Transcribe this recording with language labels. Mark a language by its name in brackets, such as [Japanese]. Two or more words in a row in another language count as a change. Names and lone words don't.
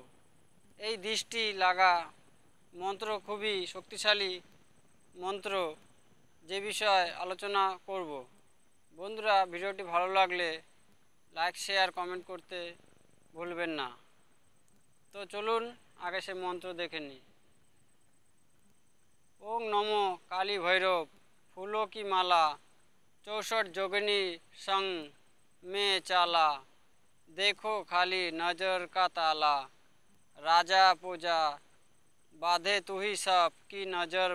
[Bangla] এই দৃষ্টি লাগা মন্ত্র খুবই শক্তিশালী মন্ত্র, যে বিষয়ে আলোচনা করব। বন্ধুরা, ভিডিওটি ভালো লাগলে লাইক শেয়ার কমেন্ট করতে ভুলবেন না। তো চলুন আগে সে মন্ত্র দেখে নিই। [Hindi] ओम नमो काली भैरव, फूलों की माला 64 जोगिनी संग में चाला, देखो खाली नजर का ताला, राजा पूजा बाधे तू ही सब की नजर